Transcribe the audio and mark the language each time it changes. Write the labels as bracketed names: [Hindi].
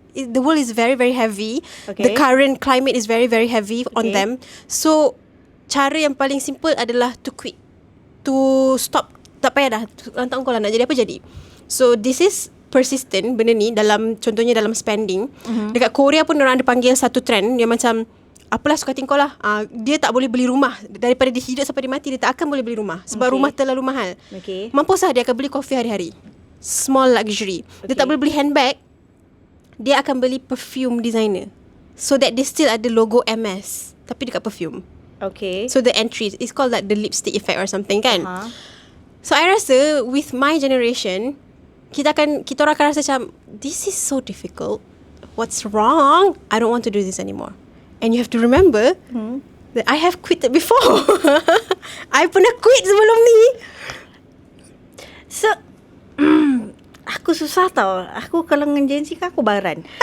[English] The world is very very heavy. Okay. The current climate is very very heavy on Okay. them. [Malay] So cara yang paling simple adalah [English] to quit, to stop. [Malay] Tak payah dah, lantak kau lah nak jadi apa jadi. [English] So this is persistent [Malay] benda ni dalam, contohnya dalam spending. Dekat Korea pun orang ada panggil satu trend yang macam, apalah suka hati kau lah. Dia tak boleh beli rumah. Daripada dia hidup sampai dia mati, dia tak akan boleh beli rumah. Sebab rumah terlalu mahal. [English] Okay. [Malay] Mampus lah dia akan beli kopi hari-hari. [English] Small luxury. [Malay] Dia tak boleh beli handbag. Dia akan beli perfume designer. So that dia still ada logo MS, tapi dekat perfume. [English] Okay. So the entry, it's called like the lipstick effect or something kan. So I rasa with my generation, [Malay] kita orang akan rasa macam, [English] this is so difficult. What's wrong? I don't want to do this anymore. And you have to remember that I have quitted before. [Malay] I pernah quit sebelum ni. So aku susah tau. Aku kalau dengan Gen Z kan aku baran.